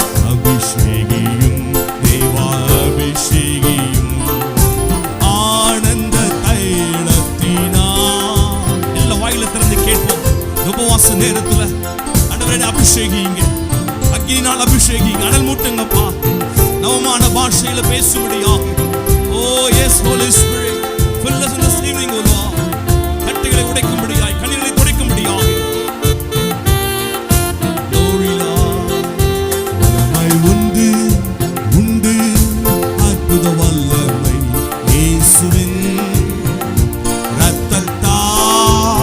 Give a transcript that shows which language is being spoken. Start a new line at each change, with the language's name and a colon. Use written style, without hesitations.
Tamil: அபிஷேகியும் தேவா அபிஷேகியும், ஆனந்த தைலத்தினார். எல்லா வாயில திறந்து கேட்போம். உபவாச நேரத்துல ஆண்டவரே அபிஷேகிங்க, அக்கினினால் அபிஷேகிங்க, அனல் மூட்டுங்கப்பா. நவமான பாஷையில பேசும்படியாக.
English: Oh yes Holy Spirit, fill us in this evening, O Lord.
Tamil: கட்டுகளை உடைக்கும்படியாய், கண்ணிகளை துடைக்கும்படியாக.
English: Glory Lord.
Tamil: வல்லமை உண்டு உண்டு, அற்புத வல்லமை இயேசுவின் இரத்தத்தால்.